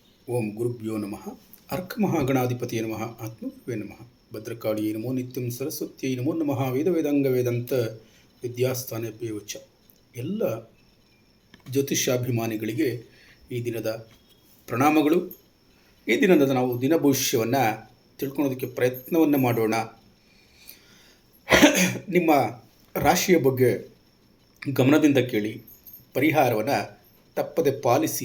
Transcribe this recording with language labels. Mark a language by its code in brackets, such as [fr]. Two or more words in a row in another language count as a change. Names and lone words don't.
[sa] ಓಂ ಗುರುಭ್ಯೋ ನಮಃ ಅರ್ಕಮಹಾಗಣಾಧಿಪತಿಯೇ ನಮಃ ಆತ್ಮಗುರುವೇ ನಮಃ ಭದ್ರಕಾಳಿಯೇ ನಮೋ ನಿತ್ಯಂ ಸರಸ್ವತಿಯೇ ನಮೋ ನಮಃ ವೇದವೇದಾಂಗ ವೇದಾಂತ ವಿದ್ಯಾಸ್ಥಾನೇಭ್ಯೋ ಚ. [kn] ಎಲ್ಲ ಜ್ಯೋತಿಷ್ಯಾಭಿಮಾನಿಗಳಿಗೆ ಈ ದಿನದ ಪ್ರಣಾಮಗಳು. ಈ ದಿನದ ನಾವು ದಿನ ಭವಿಷ್ಯವನ್ನು ತಿಳ್ಕೊಳ್ಳೋದಕ್ಕೆ ಪ್ರಯತ್ನವನ್ನು ಮಾಡೋಣ. ನಿಮ್ಮ ರಾಶಿಯ ಬಗ್ಗೆ ಗಮನದಿಂದ ಕೇಳಿ, ಪರಿಹಾರವನ್ನು ತಪ್ಪದೆ ಪಾಲಿಸಿ.